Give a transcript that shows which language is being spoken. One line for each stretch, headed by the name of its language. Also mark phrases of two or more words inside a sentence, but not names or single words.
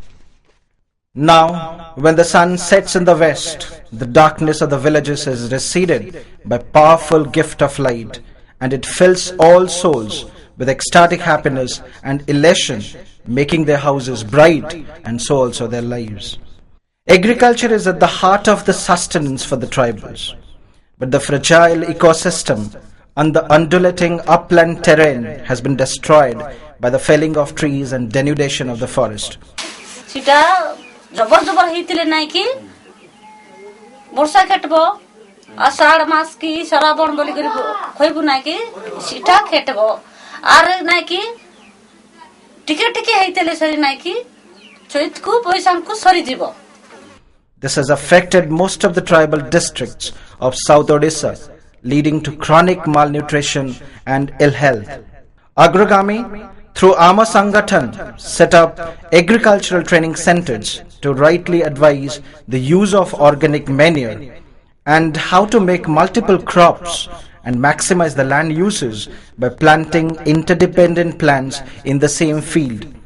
English: Now, when the sun sets in the west, the darkness of the villages is receded by powerful gift of light, and it fills all souls with ecstatic happiness and elation, making their houses bright and so also their lives. Agriculture is at the heart of the sustenance for the tribals, but the fragile ecosystem and the undulating upland terrain has been destroyed by the felling of trees and denudation of the forest.
Odia: ଜବର ଜବର ହିତଲେ ନାଇ କି ବର୍ଷା ଖେଟବୋ ଆଷାଢ଼ ମାସ କି ଶ୍ରାବଣ ବୋଲି କରି ଖୋଇବୁ ନାଇ କି ସୀଟା ଖେଟବୋ ଆର ନାଇ କି ଟିକେ ଟିକେ ହିତଲେ ସରି ନାଇ କି ଚୈତକୁ ବୈଶାଖକୁ ସରି ଜିବୋ.
English: This has affected most of the tribal districts of South Odisha, leading to chronic malnutrition and ill health. Agragamme, through Ama Sangathan, set up agricultural training centers to rightly advise the use of organic manure and how to make multiple crops and maximize the land uses by planting interdependent plants in the same field.